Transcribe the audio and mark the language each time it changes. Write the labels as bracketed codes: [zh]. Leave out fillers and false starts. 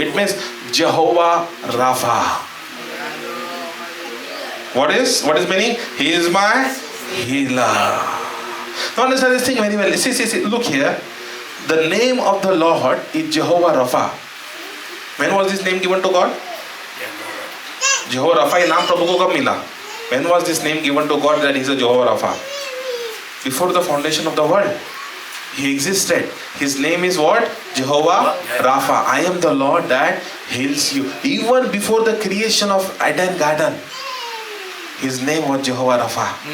[en] It means Jehovah Rapha. What is meaning? He is my healer. Now understand this thing very well. See, look here. The name of the Lord is Jehovah Rapha. When was this name given to God? [hi] Jehovah Rapha ये नाम प्रभु को कब मिला? [en] When was this name given to God that he is a Jehovah Rapha? Before the foundation of the world. He existed. His name is what? Jehovah Rapha. I am the Lord that heals you. Even before the creation of Eden Garden, his name was Jehovah Rapha.